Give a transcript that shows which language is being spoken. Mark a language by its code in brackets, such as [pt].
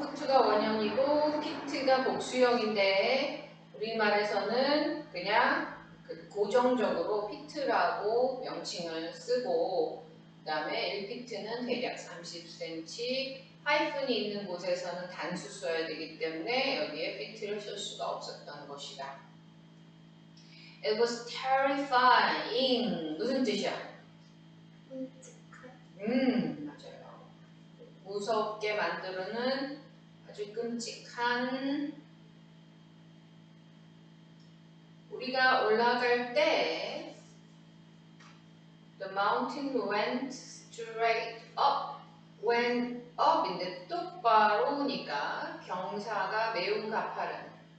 [ko] 푸트가 원형이고 피트가 복수형인데 우리말에서는 그냥 고정적으로 피트라고 명칭을 쓰고 그 다음에 1피트는 대략 30cm 하이픈이 있는 곳에서는 단수 써야 되기 때문에 여기에 피트를 쓸 수가 없었던 것이다. [en] It was terrifying. [ko] 무슨 뜻이야? 맞아요. 무섭게 만드는 아주 끔찍한. 우리가 올라갈 때 [en] The mountain went straight up. [ko] went up인데 똑바로니까 경사가 매우 가파른.